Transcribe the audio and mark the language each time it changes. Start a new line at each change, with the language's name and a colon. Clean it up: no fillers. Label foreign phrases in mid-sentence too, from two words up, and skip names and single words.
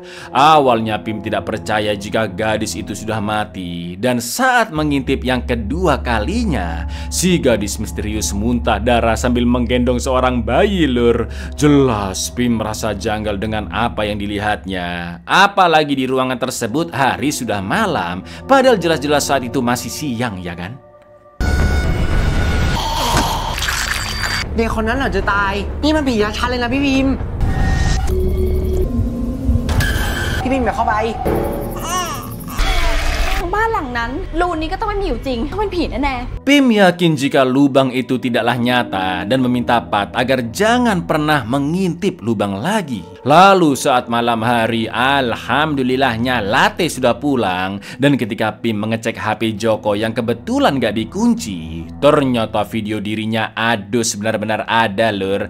Indonesian: Awalnya Pim tidak percaya jika gadis itu sudah mati, dan saat mengintip yang kedua kalinya, si gadis misterius muntah darah sambil menggendong seorang bayi, Lur. Jelas Pim merasa janggal dengan apa yang dilihatnya. Apalagi di ruangan tersebut hari sudah malam, padahal jelas-jelas saat itu masih siang, ya kan?
Thai: เด็กคนนั้นเหรอจะตายนี่มันผีชัดเลยนะพี่พิมอย่าเข้าไป บ้านหลังนั้นรูนี้ก็ต้องไม่มีอยู่จริงต้องเป็นผีแน่ๆ
Indonesian: Pim yakin jika lubang itu tidaklah nyata dan meminta Pat agar jangan pernah mengintip lubang lagi. Lalu saat malam hari, alhamdulillahnya Latte sudah pulang, dan ketika Pim mengecek HP Joko yang kebetulan gak dikunci, ternyata video dirinya adus benar-benar ada, Lur.